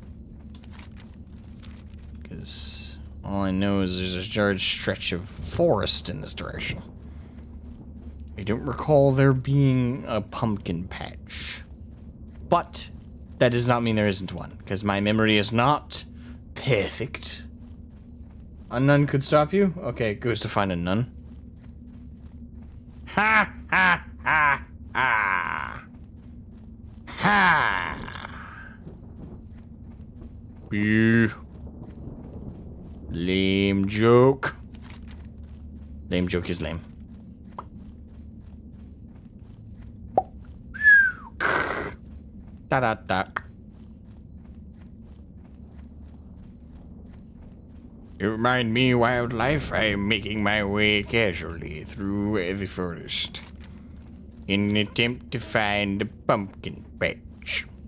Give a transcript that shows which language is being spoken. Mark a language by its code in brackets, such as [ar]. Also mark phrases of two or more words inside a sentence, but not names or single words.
[en] Because all I know is there's a large stretch of forest in this direction. I don't recall there being a pumpkin patch. But that does not mean there isn't one, because my memory is not perfect. A nun could stop you? Okay, goes to find a nun. Ha ha ha ha. Ha. Boo. Lame joke. Lame joke is lame. Da da da. You remind me, wildlife. I am making my way casually through the forest in an attempt to find a pumpkin patch.